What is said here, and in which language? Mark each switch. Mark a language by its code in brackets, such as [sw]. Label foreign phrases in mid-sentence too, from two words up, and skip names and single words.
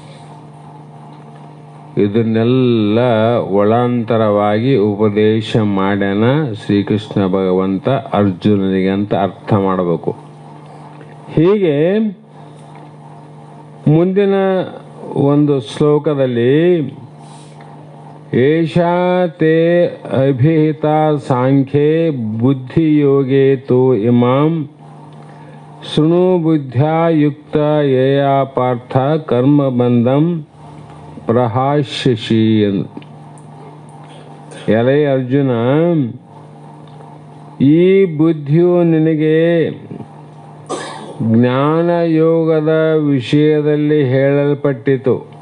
[kn] ಇದನ್ನೆಲ್ಲ ಒಳಾಂತರವಾಗಿ ಉಪದೇಶ ಮಾಡ್ಯಾನ ಶ್ರೀಕೃಷ್ಣ ಭಗವಂತ ಅರ್ಜುನನಿಗೆ ಅಂತ ಅರ್ಥ ಮಾಡಬೇಕು. ಹೀಗೆ ಮುಂದಿನ ಒಂದು ಶ್ಲೋಕದಲ್ಲಿ [sa] ಏಷಾ ತೇ ಅಭಿಹಿತ ಸಾಂಖ್ಯೆ ಬುದ್ಧಿಯೋಗೇ ತು ಇಮಾಂ ಶೃಣು ಬುದ್ಧ್ಯಾ ಯುಕ್ತ ಯಯಾ ಪಾರ್ಥ ಕರ್ಮಬಂಧಂ ಪ್ರಹಾಸ್ಯಸಿ. [kn] ಎಲೆ ಅರ್ಜುನ, ಈ ಬುದ್ಧಿಯು ನಿನಗೆ ಜ್ಞಾನ ಯೋಗದ ವಿಷಯದಲ್ಲಿ ಹೇಳಲ್ಪಟ್ಟಿತು.